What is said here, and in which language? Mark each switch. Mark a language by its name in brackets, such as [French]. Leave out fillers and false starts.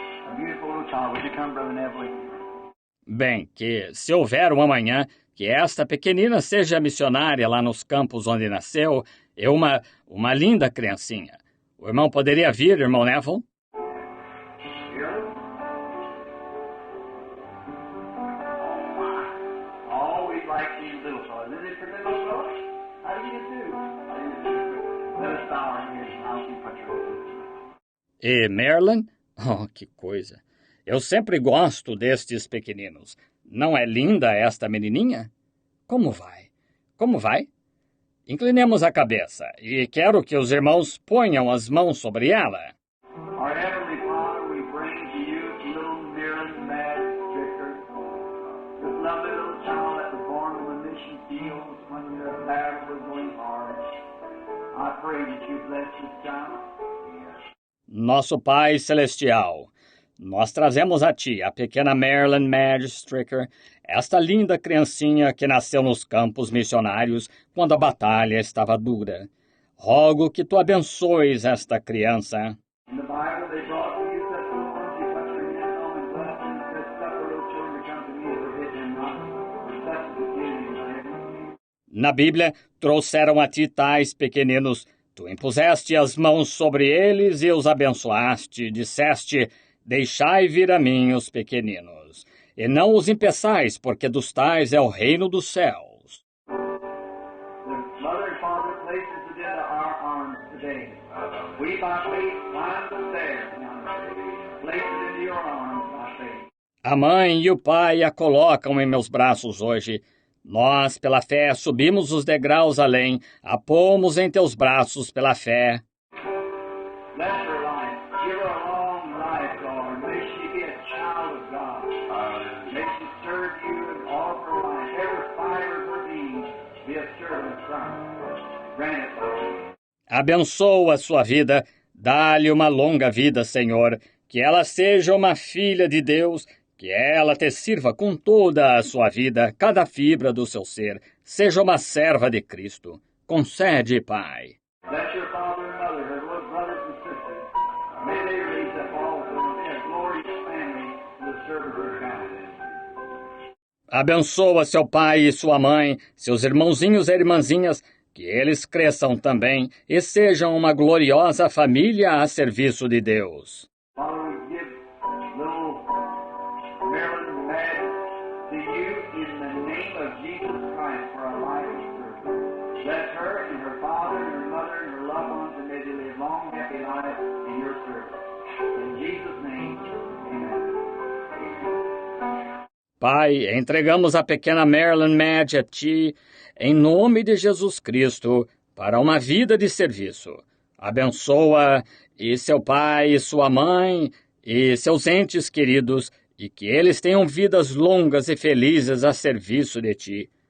[English] A beautiful little child. Would you come, Brother Neville? [Portuguese] Bem, que se houver um amanhã, que esta pequenina seja missionária lá nos campos onde nasceu, é uma linda criancinha. O irmão poderia vir, irmão Neville? [English] Here? Oh, we like these little fellows. Isn't it for little fellows? How do you do? How do you do? Let us bow our heads and I'll keep what you're [Portuguese] E Marilyn? Oh, que coisa! Eu sempre gosto destes pequeninos. Não é linda esta menininha? Como vai? Como vai? Inclinemos a cabeça e quero que os irmãos ponham as mãos sobre ela. [English] Our Heavenly Father, we bring to you little Marilyn Madge Stricker, this lovely little child that was born in the mission fields when the battle was going hard. I pray that you bless this child. [Portuguese] Nosso Pai Celestial, nós trazemos a Ti a pequena Marilyn Madge Stricker, esta linda criancinha que nasceu nos campos missionários quando a batalha estava dura. Rogo que Tu abençoes esta criança. [English] In the Bible, they brought to you such little ones, you put your hands on and bless them, and said, "Suffer little children to come to me, and forbid them not, for such is the kingdom of heaven." [Portuguese] Na Bíblia, trouxeram a Ti tais pequeninos. Tu impuseste as mãos sobre eles e os abençoaste, disseste, deixai vir a mim os pequeninos, e não os impeçais, porque dos tais é o reino dos céus. [English] The Mother and Father places it into our arms today. We by faith climb the stairs now. Place it into your arms by faith. [Portuguese] A mãe e o pai a colocam em meus braços hoje. Nós, pela fé, subimos os degraus além, a pomos em teus braços pela fé. [English] Bless her life. Give her a long life, Lord. May she be a child of God. May she serve you and all of her life. Every fiber of her being be a servant of Christ. Grant it, Lord. [Portuguese] Abençoa a sua vida, dá-lhe uma longa vida, Senhor, que ela seja uma filha de Deus, Que ela te sirva com toda a sua vida, cada fibra do seu ser. Seja uma serva de Cristo. Concede, Pai. [English] Bless your father and mother, her little brothers and sisters. May they raise up also a glorious family to the service of God. [Portuguese] Abençoa seu pai e sua mãe, seus irmãozinhos e irmãzinhas, que eles cresçam também e sejam uma gloriosa família a serviço de Deus. [English] Father, we give little Marilyn Madden to you in the name of Jesus Christ for our life and service. Bless her and her father and her mother and her loved ones, and may they live long, happy lives in your service. In Jesus' name, amen. [Portuguese] Pai, entregamos a pequena Marilyn Madge a Ti, em nome de Jesus Cristo, para uma vida de serviço. Abençoa e seu pai e sua mãe e seus entes queridos, e que eles tenham vidas longas e felizes a serviço de Ti.